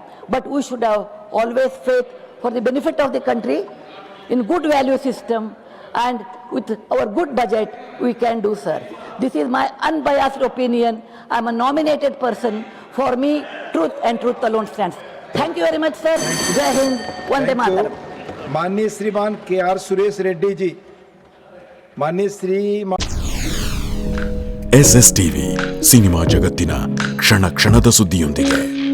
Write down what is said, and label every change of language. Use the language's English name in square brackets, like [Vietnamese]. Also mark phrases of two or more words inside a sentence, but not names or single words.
[English] But we should have always faith for the benefit of the country, in good value system, and with our good budget, we can do, sir. This is my unbiased opinion. I'm a nominated person. For me, truth and truth alone stands. Thank you very much, [Hindi] sir. जय हिंद. [Sanskrit] वन्दे मातरम्. [Hindi] माननीय श्रीमान KR सुरेश रेड्डी जी, माननीय श्रीमान [Kannada] SStv ಸಿನಿಮಾ ಜಗತ್ತಿನ ಕ್ಷಣ ಕ್ಷಣದ ಸುದ್ದಿಯೊಂದಿಗೆ